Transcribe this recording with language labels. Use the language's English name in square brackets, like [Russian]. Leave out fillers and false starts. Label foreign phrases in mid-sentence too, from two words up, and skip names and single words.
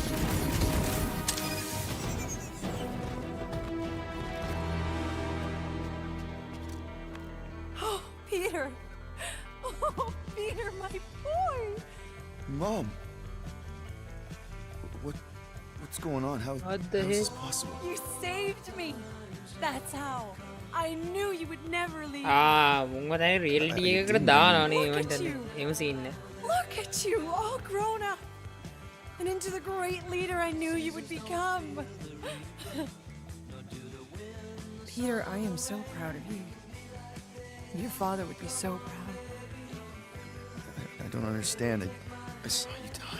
[English] Oh, Peter! Oh, Peter, my boy! Mom! What's going on? How What the is this heck? possible? You saved me! That's how. I knew you would never leave. [Sinhala] මොකද රියලිටි එකකට දානවා නේ [English] Look at [Sinhala] මන්ට [English] you. [Sinhala] එම සීන් එක. [English] Look at you, all grown up. And into the great leader I knew you would become. Peter, I am so proud of you. Your father would be so proud. I don't understand. I saw you die.